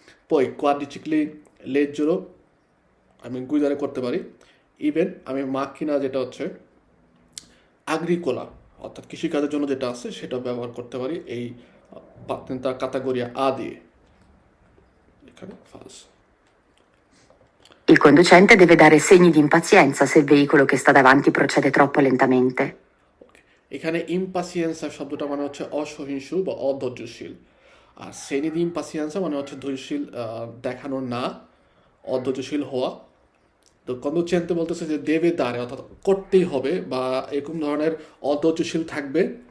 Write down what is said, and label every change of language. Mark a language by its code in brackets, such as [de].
[bn] পই কোয়াড্রিচিকলি লেজরও আমি গুইদারে করতে পারি। ইভেন আমি মাকিনা যেটা হচ্ছে আগ্রিকোলা অর্থাৎ কৃষিকাজের জন্য যেটা আছে সেটা ব্যবহার করতে পারি এই পাতেন্তা কাতাগরিয়া আ দিয়ে। এখানে ফালস। [it] Il conducente deve dare segni di impazienza se il veicolo che sta davanti procede troppo lentamente. [bn] এখানে ইম্পাসিয়েন্সা শব্দটা মানে হচ্ছে অসহিষ্ণু বা অধৈর্যশীল, আর শ্রেণী দি ইম্পাসিয়েন্সা মানে হচ্ছে ধৈর্যশীল দেখানো না, অধৈর্যশীল হওয়া। তো কন্দুচেন্তে বলতেছে যে দেবে দাঁড়ে অর্থাৎ করতেই হবে বা এরকম ধরনের অধৈর্যশীল থাকবে।